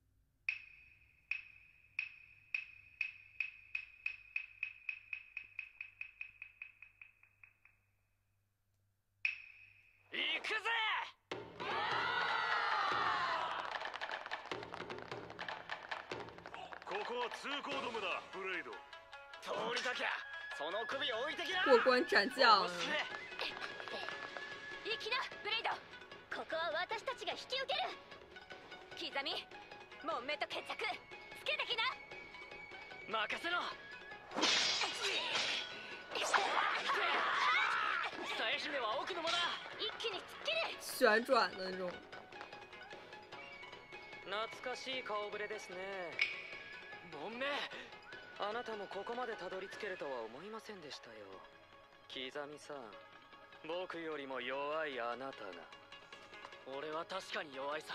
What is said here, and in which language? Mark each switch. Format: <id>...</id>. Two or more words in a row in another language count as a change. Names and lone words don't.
<ja>行くぜ！ここは通行止めだ、ブレイド。通りかきゃその首置いてきな。</ja> <zh>过关斩将。</zh> <ja>行きなブレイド。ここは私たちが引き受ける。刻み門目と決着つけてきな。任せろ。鞘姫は奥の間だ。一気に突っ切る。</ja> <zh>旋转的那种。</zh> <ja>懐かしい顔ぶれですね。門目、あなたもここまでたどり着けるとは思いませんでしたよ。刻みさん、僕よりも弱いあなたが。俺は確かに弱いさ。</ja>